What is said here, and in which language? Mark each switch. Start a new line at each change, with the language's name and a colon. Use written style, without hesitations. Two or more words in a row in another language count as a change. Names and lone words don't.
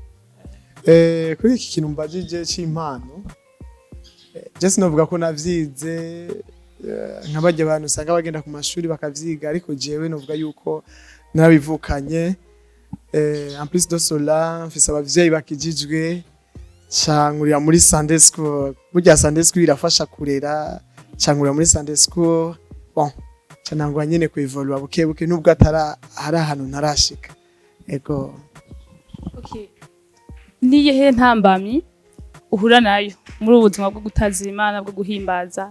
Rundi: Kuri iki kintu mbajije cy'impano just novuga ko navyize nk'abajya abantu usanga bagenda ku mashuri bakavyiga, ariko jewe novuga yuko narabivukanye.
French: En plus de cela
Rundi: mfise abavyeyi bakijijwe cangurira muri
English: Sunday school.
Rundi: Burya
English: Sunday school
Rundi: irafasha kurera, cangurira muri
English: Sunday school.
Rundi: Canangwa nyene ku evolve bukebuke nubwo hari ahantu ntarashika. Ego. Okay. Niyehe ntambamyi uhura nayo muri ubuzima bwo gutaza Imana bwo guhimbaza?